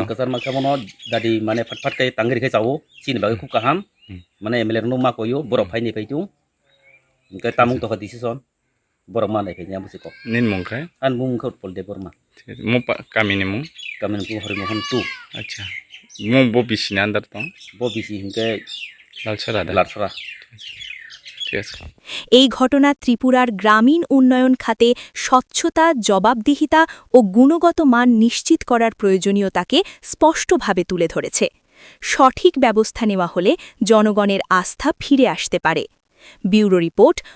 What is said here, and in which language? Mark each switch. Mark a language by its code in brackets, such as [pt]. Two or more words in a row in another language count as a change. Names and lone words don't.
[trp] कजार माखामनो दादि माने फटफट खाय तांगि खाय जावो चिनि बागै खुब काहाम माने एमएलए नो मा कयो बरफ फायनि फैतु के तामुं तो डिसिजन बरफ मानाय खायनिया बुसिको निन मंखाय आन मुंखौ पलदे बरमा मो कामिनि मुं हरिमोहन 2 अच्छा मो बो बिसिना आन्दार दं बो बिसि हिंके लालसरा [bn] ঠিক আছে। এই ঘটনা ত্রিপুরার গ্রামীণ উন্নয়ন খাতে স্বচ্ছতা, জবাবদিহিতা ও গুণগত মান নিশ্চিত করার প্রয়োজনীয়তাকে স্পষ্টভাবে তুলে ধরেছে। সঠিক ব্যবস্থা নেওয়া হলে জনগণের আস্থা ফিরে আসতে পারে।